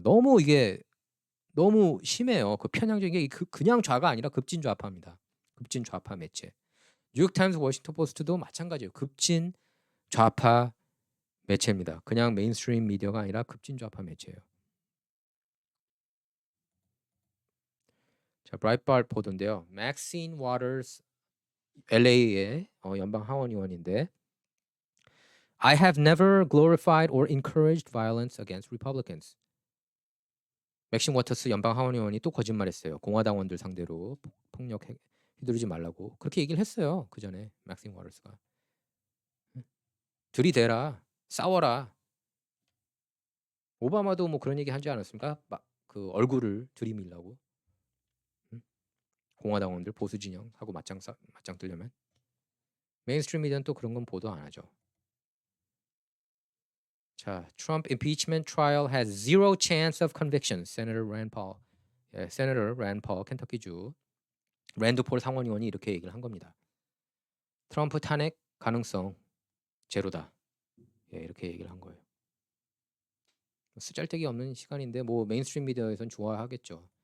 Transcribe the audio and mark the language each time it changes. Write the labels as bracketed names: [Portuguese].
[Korean] 너무 이게 너무 심해요. 그 편향적인 게 그냥 좌가 아니라 급진 좌파입니다. 급진 좌파 매체. 뉴욕 타임스, 워싱턴 포스트도 마찬가지예요. 급진 좌파 매체입니다. 그냥 메인스트림 미디어가 아니라 급진 좌파 매체예요. 자, 브라이트바트 보도인데요. 맥신 워터스 LA의 연방 하원 의원인데 [English] I have never glorified or encouraged violence against Republicans. [Korean] 맥신 워터스 연방 하원 의원이 또 거짓말했어요. 공화당원들 상대로 폭력 휘두르지 말라고 그렇게 얘기를 했어요. 그 전에 맥신 워터스가 들이대라, 싸워라. 오바마도 뭐 그런 얘기 하지 않았습니까? 막 그 얼굴을 들이밀라고. 공화당원들 보수 진영하고 맞짱 뜨려면 메인스트림 미디어는 또 그런 건 보도 안 하죠. [English] 자, Trump impeachment trial has zero chance of conviction. [Korean] Senator Rand Paul, Senator Rand Paul, 켄터키주 랜드 폴 상원의원이 이렇게 얘기를 한 겁니다. 트럼프 탄핵 가능성 제로다. 이렇게 얘기를 한 거예요. 쓰잘데기 없는 시간인데 뭐 메인스트림 미디어에선 좋아하겠죠.